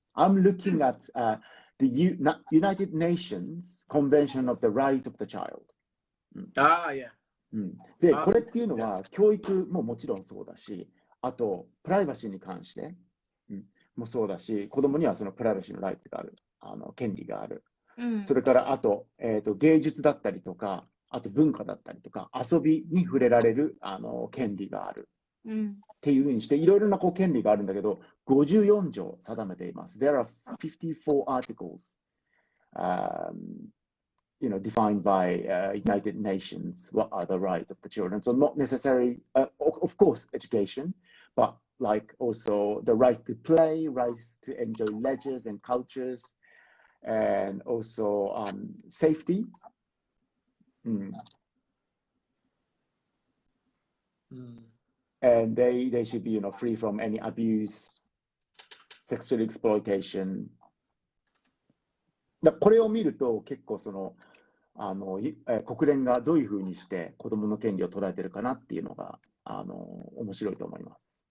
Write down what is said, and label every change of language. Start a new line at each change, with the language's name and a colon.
English: I'm looking at the United Nations Convention of the Rights of the Child. Yeah.
Japanese: で、これっていうのは教育ももちろんそうだし、あとプライバシーに関して、もそうだし、子供にはそのプライバシーのライツがある、権利がある。それからあと、芸術だったりとか、あと文化だったりとか、遊びに触れられる権利がある。っていうふうにして、いろいろな権利があるんだけど、54条定めています。
English: There are 54 articles, defined by United Nations. What are the rights of the children? So not necessarily, of course, education, but like also the right to play, rights to enjoy leisures and cultures, and also safety. And they should be, free from any abuse, sexual exploitation.
Japanese: これを見ると結構国連がどういうふうにして子どもの権利を捉えているかなっていうのが面白いと思います。